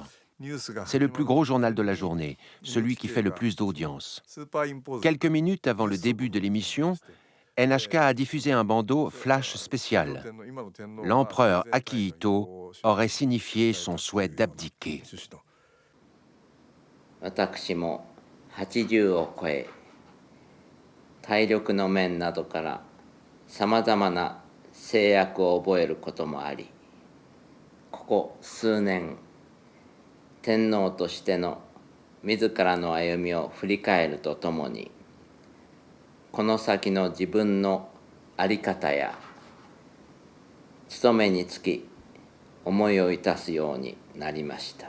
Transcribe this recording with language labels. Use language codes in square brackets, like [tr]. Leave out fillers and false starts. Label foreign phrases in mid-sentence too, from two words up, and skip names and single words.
[fr] C'est le plus gros journal de la journée, celui qui fait le plus d'audience. Quelques minutes avant le début de l'émission, NHK a diffusé un bandeau flash spécial. L'empereur Akihito aurait signifié son souhait d'abdiquer. [ja] 私も80を超え、体力の面などからさまざまな制約を覚えることもあり、ここ数年、天皇としての自らの歩みを振り返るとともに、この先の自分の在り方や務めにつき思いをいたすようになりました。